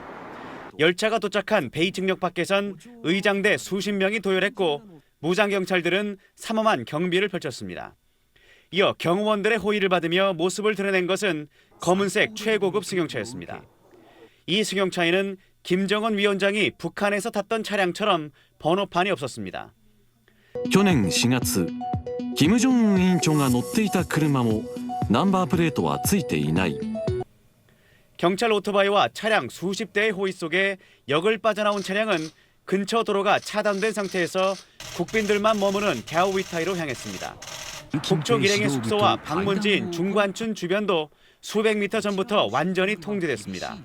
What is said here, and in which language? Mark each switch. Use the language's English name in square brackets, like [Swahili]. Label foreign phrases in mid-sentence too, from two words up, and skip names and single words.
[Korean] 열차가 도착한 베이징역 밖에선 의장대 수십 명이 도열했고 무장경찰들은 삼엄한 경비를 펼쳤습니다. 이어 경호원들의 호의를 받으며 모습을 드러낸 것은 검은색 최고급 승용차였습니다. 이 승용차에는 김정은 위원장이 북한에서 탔던 차량처럼 번호판이 없었습니다. [Japanese] 去年4月、金正恩委員長が乗っていた車もナンバープレートはついていない。 [Korean] 경찰 오토바이와 차량 수십 대의 호위 속에 역을 빠져나온 차량은 근처 도로가 차단된 상태에서 국빈들만 머무는 갸오위타이로 향했습니다. 북쪽 일행의 숙소와 방문지인 중관춘 주변도 수백 미터 전부터 완전히 통제됐습니다.